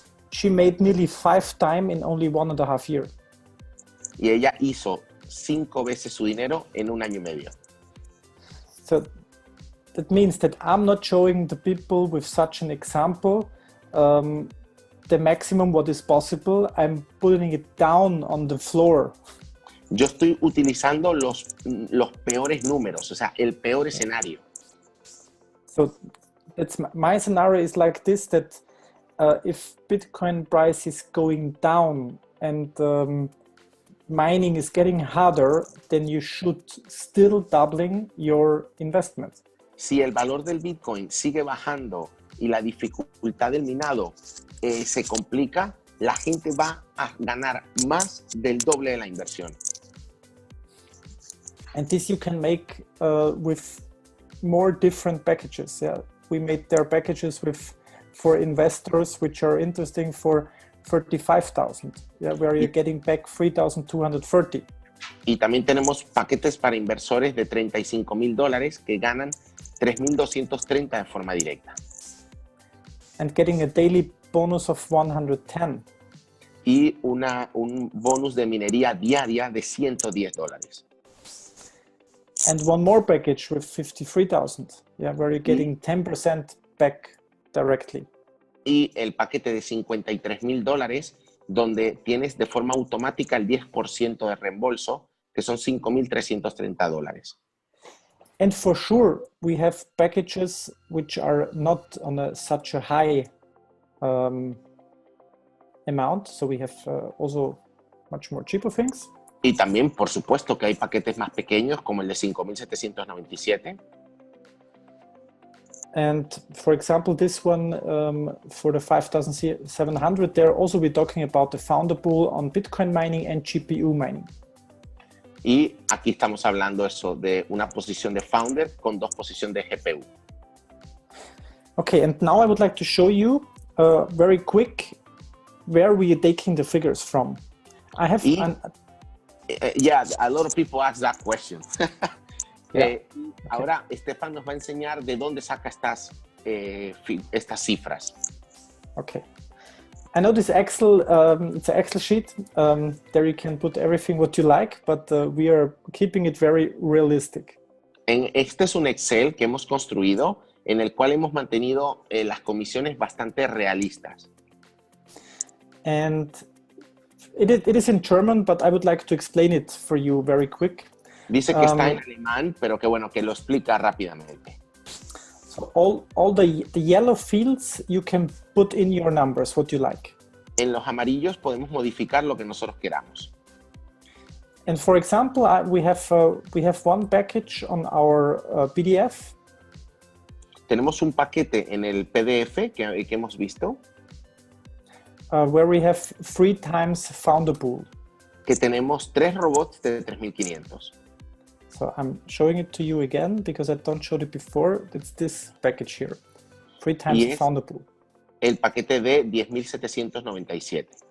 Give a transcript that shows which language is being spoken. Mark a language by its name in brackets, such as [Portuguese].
[English] She made nearly 5 times in only 1.5 years. [Spanish] Y ella hizo 5 veces su dinero en 1 año y medio. [English] So that means that I'm not showing the people with such an example the maximum what is possible. I'm putting it down on the floor. [Spanish] Yo estoy utilizando los peores números, o sea, el peor escenario. [English] So that's my scenario is like this, that if Bitcoin price is going down and mining is getting harder, then you should still doubling your investment. [Spanish] Si el valor del Bitcoin sigue bajando y la dificultad del minado se complica, la gente va a ganar más del doble de la inversión. [English] And this you can make with more different packages. Yeah, we made their packages for investors which are interesting for 35,000. Yeah, where you're getting back 3,230. [Spanish] Y también tenemos paquetes para inversores de $35,000 que ganan 3,230 de forma directa. [English] And getting a daily bonus of 110. [Spanish] Y un bonus de minería diaria de $110. [English] And one more package with 53,000. Yeah, where you're getting 10% back directly. [Spanish] Y el paquete de $53,000, donde tienes de forma automática el 10% de reembolso, que son $5,330. [English] And for sure, we have packages which are not on such a high amount. So we have also much more cheaper things. [Spanish] Y también, por supuesto, que hay paquetes más pequeños, como el de 5,797. [English] And for example, this one for the 5,700, there also we're talking about the founder pool on Bitcoin mining and GPU mining. [Spanish] Y aquí estamos hablando eso de una posición de founder con 2 posiciones de GPU. [English] Okay, and now I would like to show you very quick where we are taking the figures from. I have yeah, a lot of people ask that question. Yeah. Okay. [Spanish] Ahora, Estefan nos va a enseñar de dónde saca estas cifras. [English] Okay. I know this Excel, it's an Excel sheet. There you can put everything what you like, but we are keeping it very realistic. [Spanish] Este es un Excel que hemos construido en el cual hemos mantenido las comisiones bastante realistas. [English] And it is in German, but I would like to explain it for you very quick. [Spanish] Dice que está en alemán, pero que bueno, que lo explica rápidamente. [English] So all the yellow fields you can put in your numbers what you like. [Spanish] En los amarillos podemos modificar lo que nosotros queramos. [English] And for example, we have one package on our PDF. [Spanish] Tenemos un paquete en el PDF que hemos visto. [English] Where we have 3 times founder pool. [Spanish] Que tenemos 3 robots de 3,500. [English] So I'm showing it to you again because I don't showed it before. It's this package here. 3 times founder pool. [Spanish] El paquete de 10,797.